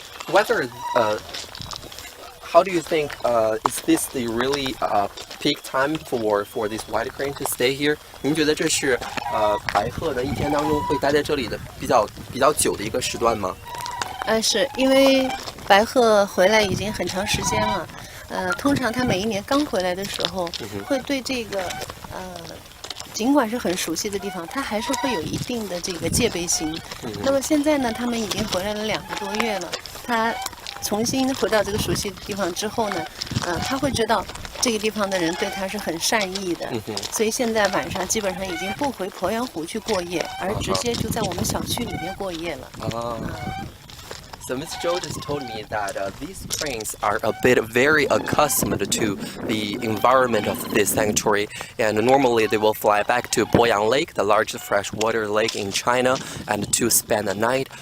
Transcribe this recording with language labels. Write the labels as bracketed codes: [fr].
[en] Whether how do you think is this the really peak time for this white crane to stay here? [zh] 您觉得这是白鹤呢一天当中会待在这里的比较久的一个时段吗？是因为白鹤回来已经很长时间了。通常它每一年刚回来的时候，会对这个尽管是很熟悉的地方，它还是会有一定的这个戒备心。那么现在呢，他们已经回来了2个多月了，他重新回到这个熟悉的地方之后呢，他会知道这个地方的人对他是很善意的，所以现在晚上基本上已经不回鄱阳湖去过夜，而直接就在我们小区里面过夜了。 [en] So Miss Joe just told me that these cranes are a bit very accustomed to the environment of this sanctuary, and normally they will fly back to Poyang Lake, the largest freshwater lake in China, and to spend the night.